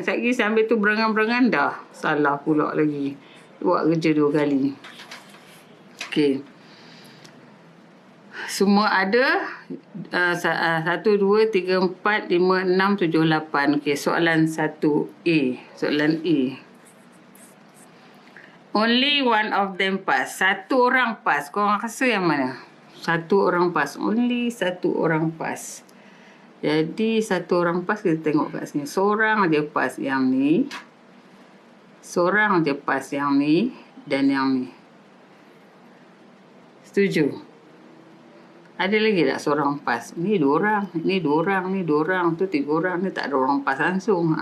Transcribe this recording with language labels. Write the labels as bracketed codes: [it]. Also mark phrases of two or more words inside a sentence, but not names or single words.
[ms] Sekejap sambil tu berangan-berangan dah. Salah pula lagi. Buat kerja 2 kali. Okey. Semua ada 1, 2, 3, 4, 5, 6, 7, 8. Okey, soalan 1A. Soalan A. [en] Only one of them pass. [ms] Satu orang pass. Korang rasa yang mana? Satu orang pass. Only satu orang pass. Jadi satu orang pass, kita tengok kat sini. Seorang aja pass yang ni. Seorang aja pass yang ni dan yang ni. Setuju? Ada lagi tak seorang pass? Ni 2 orang, ni 2 orang, ni 2 orang, tu 3 orang, ni tak ada orang pass langsung.